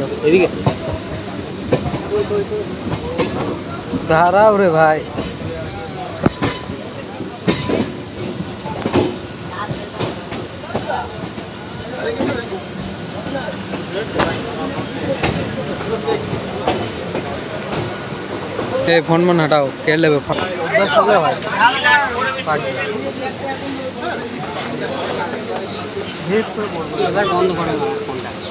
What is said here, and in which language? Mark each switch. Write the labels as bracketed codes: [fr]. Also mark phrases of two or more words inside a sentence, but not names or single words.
[bn] এদিকে দাঁড়াও রে ভাই। [hne] फोन मन हटाओ के लेबे भाई [bn] বন্ধ করে না ফোনটা।